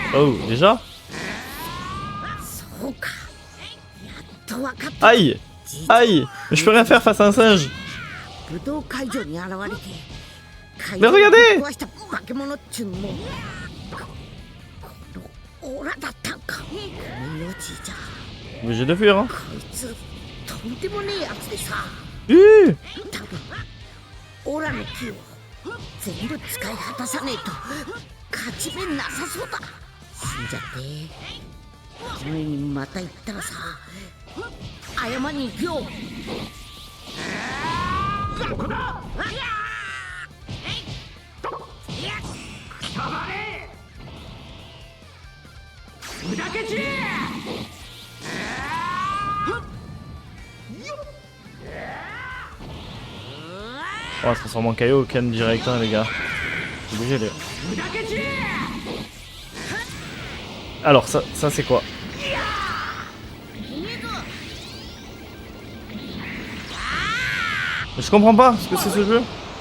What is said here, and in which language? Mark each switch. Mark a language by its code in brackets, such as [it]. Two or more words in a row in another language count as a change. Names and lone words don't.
[fr] Oh, déjà? Aïe! Aïe! Mais je peux rien faire face à un singe! Mais regardez! Obligé de fuir, hein? Hi! [ja] オラの木を全部使い果たさねえと勝ち目なさそうだ。死んじゃって君にまた言ったらさ謝りに行くよ。どこだ。くたばれ砕け散れ。 [fr] On va se transformer en caillou au Ken direct, hein, les gars. C'est obligé, les gars. Alors, ça c'est quoi? Je comprends pas ce que c'est ce jeu.